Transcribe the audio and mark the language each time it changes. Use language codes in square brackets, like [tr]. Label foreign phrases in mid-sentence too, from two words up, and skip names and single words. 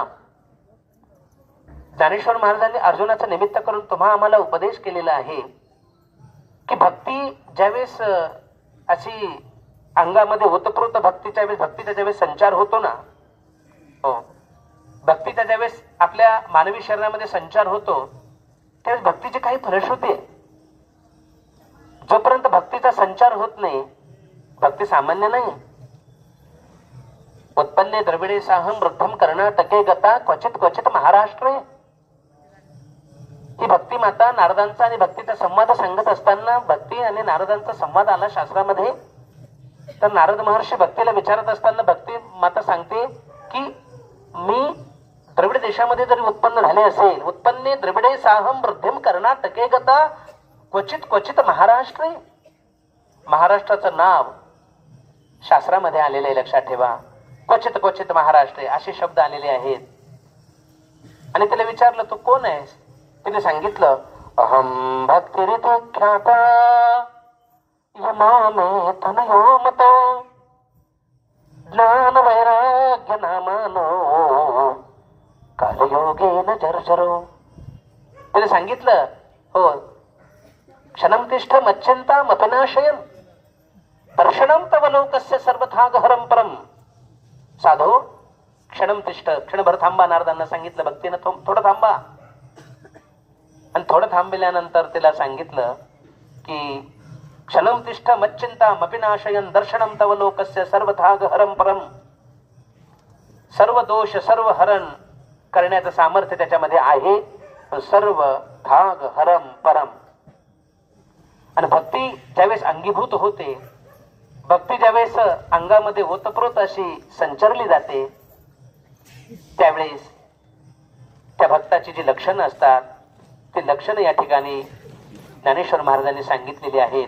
[mr] ज्ञानेश्वर महाराजांनी अर्जुनाचा निमित्त करून तुम्हा आम्हाला उपदेश केलेला आहे की भक्ती ज्यावेळेस अशी अंगामध्ये ओतप्रोत भक्तीच्या ज्यावेळेस संचार होतो ना, हो, भक्तीचा ज्यावेळेस आपल्या मानवी शरीरामध्ये संचार होतो त्यावेळेस भक्तीची काही फलश्रुती आहे. जोपर्यंत भक्तीचा संचार होत नाही, भक्ती सामान्य नाही. [sa] उत्पन्ने द्रविडे साहम वृद्धम कर्नाटके गता क्वचित क्वचित महाराष्ट्रे. [mr] ही भक्ती माता नारदांचा आणि भक्तीचा संवाद सांगत असताना भक्ती आणि नारदांचा संवाद आला शास्त्रामध्ये. तर नारद महर्षी भक्तीला विचारत असताना भक्ती माता सांगते की मी द्रविड देशामध्ये जरी उत्पन्न झाले असेल, [sa] उत्पन्ने द्रविडे साहम वृद्धिम कर्नाटके गता क्वचित क्वचित महाराष्ट्रे. [mr] महाराष्ट्राचं नाव शास्त्रामध्ये आलेलं आहे, लक्षात ठेवा. [sa] क्वचित क्वचित महाराष्ट्रे [mr] असे शब्द आलेले आहेत. आणि त्याला विचारलं तू कोण आहेस? तिने सांगितलं [sa] अहम भक्तिरिति ख्याता यमामे तनयो मतो ज्ञान वैराग्य नामानो कालयोगेन जर्जरो. [mr] तिने सांगितलं हो, [sa] क्षणम तिष्ठ मच्छिंता मपिनाशयन दर्शनम तव लोकस्य सर्वथा गहरम परम. साधो क्षणम तिष्ठ, [mr] क्षणभर थांबा. नारदांना सांगितलं भक्तीनं थोडं थांबा. आणि थोडं थांबल्यानंतर तिला सांगितलं की [sa] क्षणम तिष्ठ मच्चिंता मपिनाशयन दर्शनम तव लोकस्य सर्वथा गहरम परम. [mr] सर्व दोष सर्व हरण करण्याचं सामर्थ्य त्याच्यामध्ये आहे. [sa] सर्व भाग हरम परम. [mr] आणि भक्ती ज्यावेळेस अंगीभूत होते, भक्ती ज्यावेळेस अंगामध्ये ओतप्रोत अशी संचरली जाते, त्यावेळेस त्या भक्ताची जी लक्षणं असतात ती लक्षणं या ठिकाणी ज्ञानेश्वर महाराजांनी सांगितलेली आहेत.